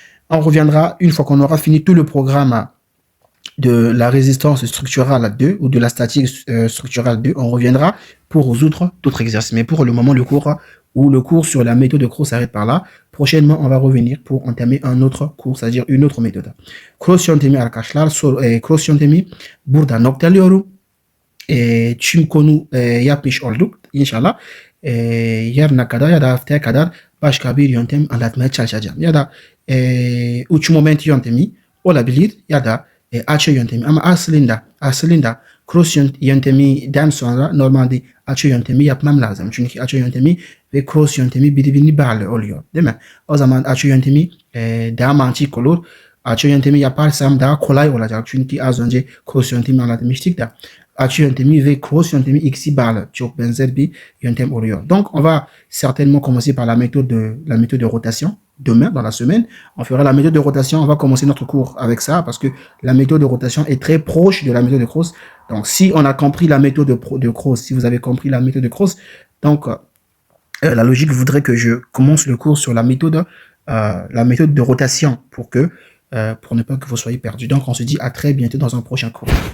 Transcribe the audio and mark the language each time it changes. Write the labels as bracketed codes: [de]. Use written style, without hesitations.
[fr] On reviendra une fois qu'on aura fini tout le programme de la résistance structurale 2 ou de la statique structurale 2. On reviendra pour résoudre d'autres exercices. Mais pour le moment, le cours sur la méthode de Croce s'arrête par là. Prochainement, on va revenir pour entamer un autre cours, c'est-à-dire une autre méthode. [tr] Croce Yontemi arkadaşlar, Croce Yontemi burada noktalıyorum. Tüm konu yapmış olduk inşallah. Yarına kadar ya da haftaya kadar başka bir yöntem anlatmaya çalışacağım. Ya da uç moment yöntemi olabilir ya da açı yöntemi. Ama aslında cross yönteminden sonra normalde açı yöntemi yapmam lazım. Çünkü açı yöntemi ve cross yöntemi birbirini bağlı oluyor, değil mi? O zaman açı yöntemi daha mantık olur. Açı yöntemi yaparsam daha kolay olacak. Çünkü az önce cross yöntemi anlatmıştık da. Açı yöntemi ve cross yöntemi ikisi bağlı. Çok benzer bir yöntem oluyor. [fr] Donc, on va certainement commencer par la méthode de rotation. Demain, dans la semaine, on fera la méthode de rotation. On va commencer notre cours avec ça parce que la méthode de rotation est très proche de la méthode de Croce. Donc, si on a compris la méthode de Croce, si vous avez compris la méthode de Croce, donc, la logique voudrait que je commence le cours sur la méthode de rotation pour ne pas que vous soyez perdus. Donc, on se dit à très bientôt dans un prochain cours.